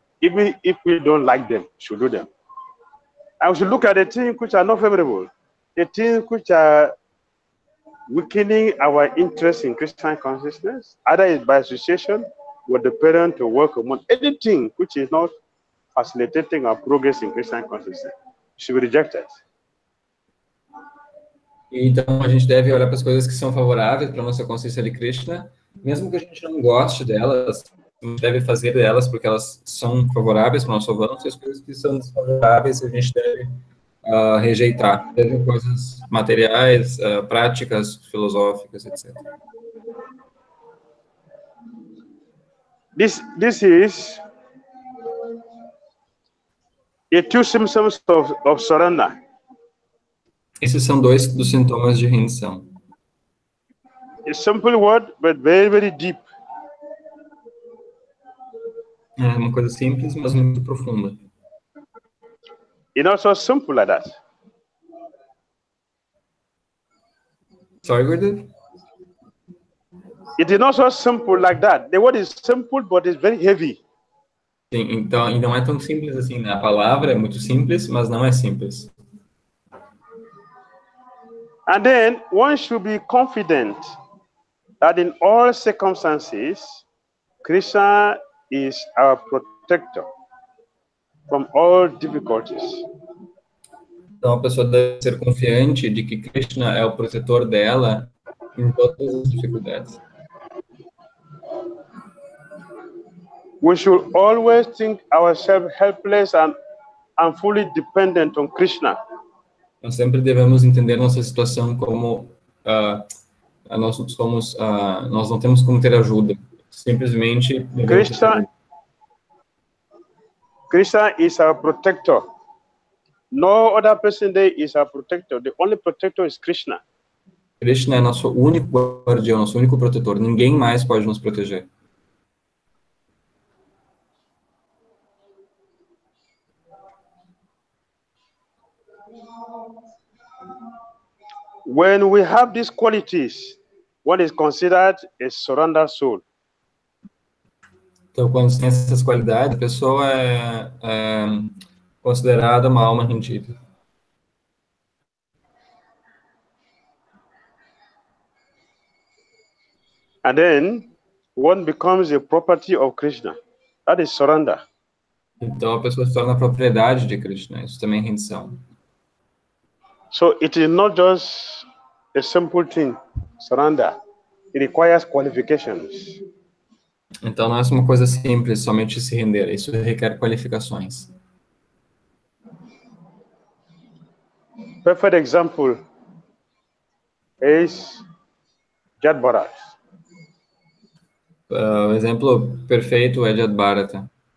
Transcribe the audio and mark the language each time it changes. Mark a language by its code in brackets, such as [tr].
[en] Even if we don't like them, we should do them. And we should look at the things which are not favorable, the things which are weakening our interest in Christian consciousness, either it's by association with the parent to work on anything which is not facilitating our progress in Christian consciousness should be rejected. [pt] Então, a gente deve olhar para as coisas que são favoráveis para a nossa consciência de Krishna, mesmo que a gente não goste delas, a gente deve fazer delas porque elas são favoráveis para o nosso avanço, e as coisas que são desfavoráveis a gente deve rejeitar, desde coisas materiais, práticas, filosóficas, etc. [en] This is the 2 symptoms of surrender. [pt] Esses são 2 dos sintomas de rendição. [en] A simple word, but very, very deep. [pt] É uma coisa simples, mas muito profunda. [en] It's not so simple like that. Sorry, Gurudev? It is not so simple like that. The word is simple, but it's very heavy. [pt] Sim, então, e não é tão simples assim, né? A palavra é muito simples, mas não é simples. [en] And then one should be confident that in all circumstances, Krishna is our protector from all difficulties. [pt] Então, a pessoa deve ser confiante de que Krishna é o protetor dela em todas as dificuldades. [en] We should always think ourselves helpless and fully dependent on Krishna. [pt] Nós sempre devemos entender nossa situação como nós não temos como ter ajuda. Simplesmente [en] Krishna is our protector. No other person there is our protector. The only protector is Krishna. [pt] Krishna é nosso único guardião, nosso único protetor. Ninguém mais pode nos proteger. [en] When we have these qualities, one is considered a surrendered soul. [pt] Então, quando tem essas qualidades, a pessoa é considerada uma alma rendida. [en] And then one becomes a property of Krishna. That is surrender. [pt] Então, a pessoa se torna propriedade de Krishna. Isso também é rendição. [en] So it is not just a simple thing, surrender. It requires qualifications. [pt] Então, não é uma coisa simples, somente se render. Isso requer qualificações. [en] Perfect example is Jad Bharat. [pt] O exemplo perfeito é de Adbharata,